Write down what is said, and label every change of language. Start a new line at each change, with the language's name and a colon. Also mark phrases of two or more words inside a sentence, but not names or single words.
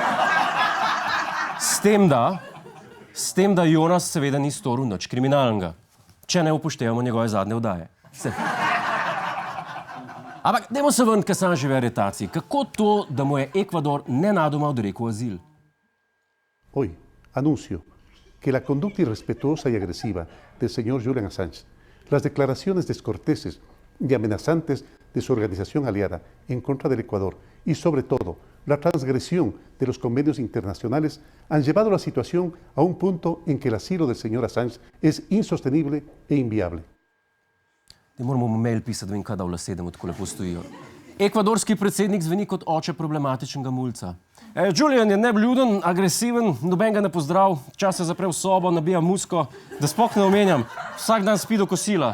Slovenian: S tem, da Jonas seveda ni storil nič kriminalnega, če ne upoštevamo njegove zadnje oddaje. Ampak dajmo se vrniti k Assangeovi aretaciji. Kako to, da mu je Ekvador nenadoma odrekel azil?
Spanish: Hoy anuncio que la conducta irrespetuosa y agresiva del señor Julian Assange, las declaraciones descorteses y amenazantes de su organización aliada en contra del Ecuador y sobre todo la transgresión de los convenios internacionales han llevado la situación a un punto en que el asilo del señor Assange es insostenible e inviable.
Slovenian: Ne moramo mu mail pisati, da vem, kaj da v lase, da mu tako lepo stojijo. Ekvadorski predsednik zveni kot oče problematičnega mulca. Julian je nevljuden, agresiven, noben ga ne pozdrav, čas se zapre v sobo, nabija musko, da sploh ne omenjam, vsak dan spi do kosila.